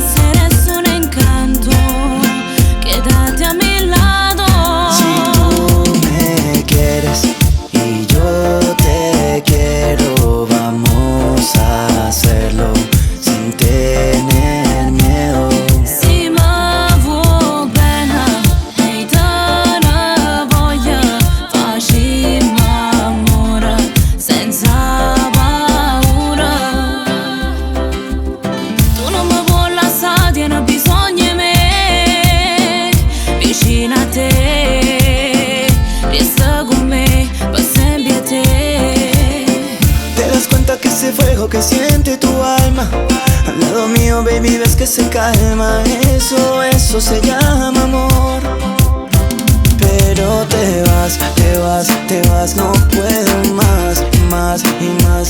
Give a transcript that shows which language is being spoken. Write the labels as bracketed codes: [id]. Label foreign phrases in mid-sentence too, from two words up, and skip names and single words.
[es] Eres un encanto, quédate a mi lado. Si tú me quieres y yo te quiero, vamos a hacerlo sin tener miedo. [it] Si me vuoi bene e te ne voglio, facciamo amore senza paura. Tu non mi vuoi lasciare, tieni bisogno di me, vicino a te, resta con me, per sempre a te. [es] Te das cuenta que ese fuego que siente tu alma al lado mío, baby, ves que se calma. Eso se llama amor. Pero te vas, no puedo más y más.